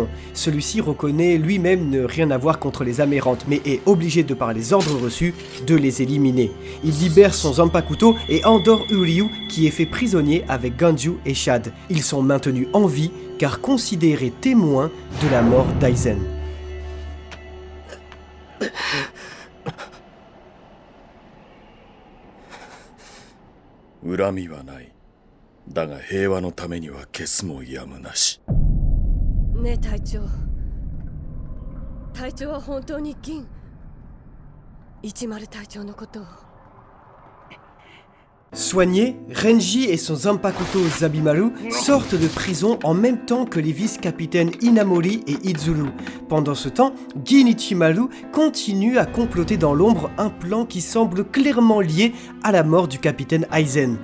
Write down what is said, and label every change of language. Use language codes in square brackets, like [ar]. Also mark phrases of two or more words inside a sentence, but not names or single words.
[fr] Celui-ci reconnaît lui-même ne rien avoir contre les amérantes, mais est obligé de par les ordres reçus de les éliminer. Il libère son Zanpakuto et endort Uryu qui est fait prisonnier avec Ganju et Shad. Ils sont maintenus en vie car considérés témoins de la mort d'Aizen. [ja] 恨みはない。だが平和のためには消すもやむなし。ねえ隊長。隊長は本当に銀10隊長のことを。 [fr] Soignés, Renji et son Zanpakuto Zabimaru sortent de prison en même temps que les vice-capitaines Inamori et Izuru. Pendant ce temps, Gin Ichimaru continue à comploter dans l'ombre un plan qui semble clairement lié à la mort du capitaine Aizen.